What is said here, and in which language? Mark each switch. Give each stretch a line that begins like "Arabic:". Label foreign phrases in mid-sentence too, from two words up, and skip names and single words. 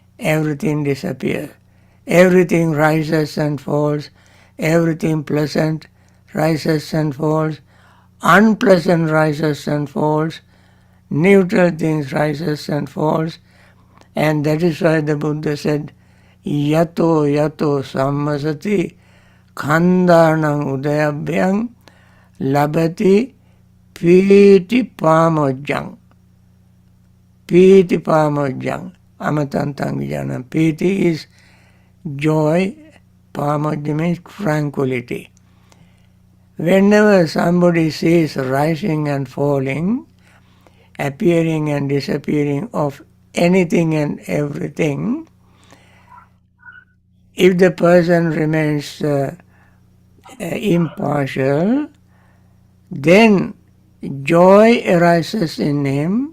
English: Everything disappears. Everything rises and falls. Everything pleasant, rises and falls, unpleasant rises and falls, neutral things rises and falls, and that is why the Buddha said,
Pali: yato yato sammasati khandanam udayabhyang labati piti pamojjang. Piti pamojjang. Amatantang vijanam.
English: Piti is joy, pamojja means tranquility. Whenever somebody sees rising and falling, appearing and disappearing of anything and everything, if the person remains impartial, then joy arises in him.